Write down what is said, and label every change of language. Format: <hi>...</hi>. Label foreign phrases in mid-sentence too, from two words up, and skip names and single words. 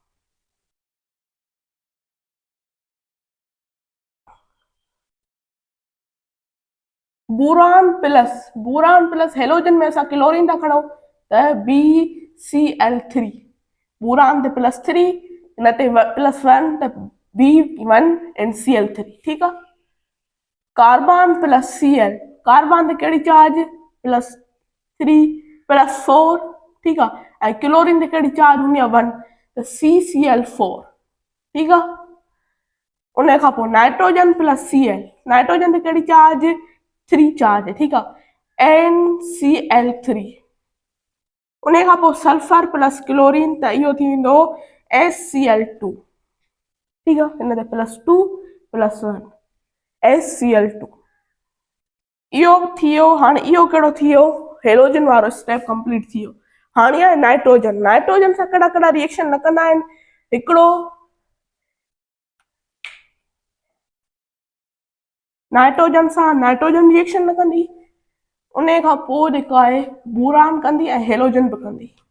<en>boron plus halogen</en> <sd>में असां क्लोरीन था खणूं त BCl3, बोरान ते +3, हिन ते +1 त B1 एंड Cl3। ठीकु आहे,</sd> <en>carbon plus Cl,</en> <sd>कार्बन ते कहिड़ी चार्ज +3 +4। ठीकु आहे, ऐं क्लोरीन ते कहिड़ी चार्ज हूंदी आहे 1 त CCl4। ठीकु आहे, उन खां पोइ</sd> <en>nitrogen plus Cl,</en> <sd>नाइट्रोजन ते कहिड़ी चार्ज 3 चार्ज। ठीकु आहे, NCl3। उन खां पोइ</sd> <en>sulphur plus chlorine</en> <sd>त इहो थी वेंदो SCl2। ठीकु आहे, हिन ते +2 +1 HCl2 इहो थी वियो। हाणे इहो कहिड़ो थी वियो, हेलोजन वारो</sd> <en>step complete</en> <sd>थी वियो। हाणे आहे नाइट्रोजन। नाइट्रोजन सां कहिड़ा कहिड़ा रिएक्शन न कंदा आहिनि। हिकिड़ो नाइट्रोजन सां नाइट्रोजन रिएक्शन न कंदी, उन खां पोइ जेको आहे बोरान कंदी ऐं हेलोजन बि कंदी।</sd>